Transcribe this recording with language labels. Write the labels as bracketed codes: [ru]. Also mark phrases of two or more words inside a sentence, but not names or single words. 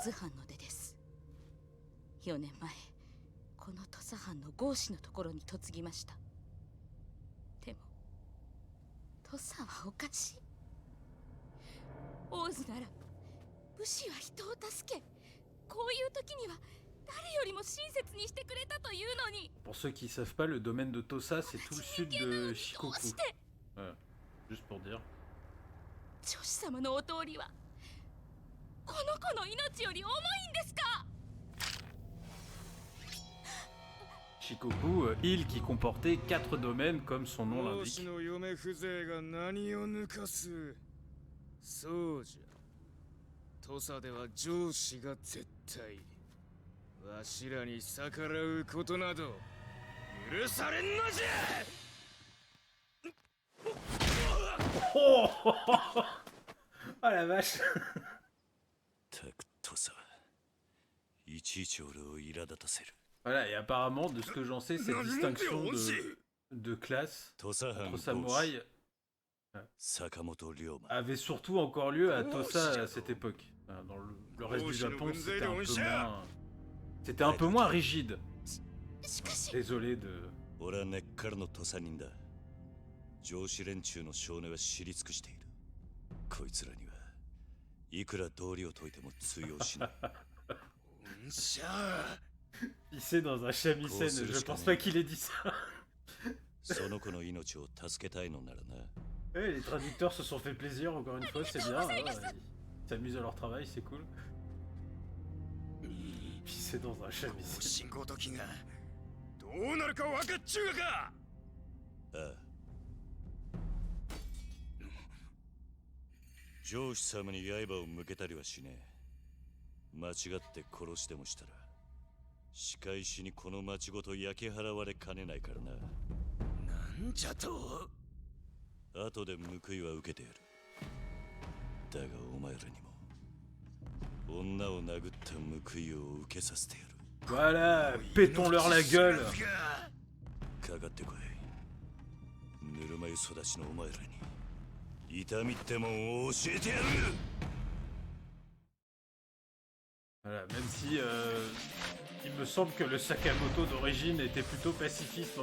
[ja] 大津藩の出です。4年前この土佐藩の郷士のところに嫁ぎました。でも土佐はおかしい。大津なら武士は人を助け、こういう時には誰よりも親切にしてくれたというのに。 [fr] Pour ceux qui savent pas, le domaine de Tosa, c'est tout le sud de Shikoku. [ja] どうして [fr] Ouais, juste pour dire. [ja] 女子様のお通りはこの子の命より重いんですか。 [fr] Shikoku, île qui comportait 4 domaines comme son nom [ja] 上司 [fr] l'indique. [ja] の嫁風情が何を抜かす。そうじゃ。土佐では上司が絶対。わしらに逆らうことなど許されんのじゃ。 [fr] Oh ah la vache. [ja] たくとさいちいち俺を苛立たせる。 [fr] Voilà, et apparemment, de ce que j'en sais, cette distinction de classe [ja] 土佐藩 [fr] entre samouraïs [ja] 坂本龍馬 [fr] avait surtout encore lieu à Tosa à cette époque. Dans le reste du Japon, c'était un peu moins rigide. [ja] しかし [fr] Désolé de... [ja] 俺は根っからの土佐人だ。上司連中の少年は知り尽くしている。こいつらにはいくら道理を解いても通用しない。しゃあ。 [fr] Pisser dans un shamisen, je pense pas qu'il ait dit ça. [ja] その子の命を助けたいのならな。 [fr] Les traducteurs se sont fait plaisir, encore une fois, c'est bien. s'amusent à leur travail, c'est cool. Pisser dans un chemisier. [ja] 進行時がどうなるか分かっちゅうがか。ああ。上司様に刃を向けたりはしねえ。間違って殺してもしたら仕返しにこの町ごと焼き払われかねないからな。なんじゃと。後で報いは受けてやる。だがお前らにも女を殴った報いを受けさせてやる。 [fr] Voilà, pétons-leur la gueule. [ja] かかってこい。ぬるま湯育ちのお前らに痛みってもんを教えてやる。 [fr] Voilà, même si il me semble que le Sakamoto d'origine était plutôt pacifiste.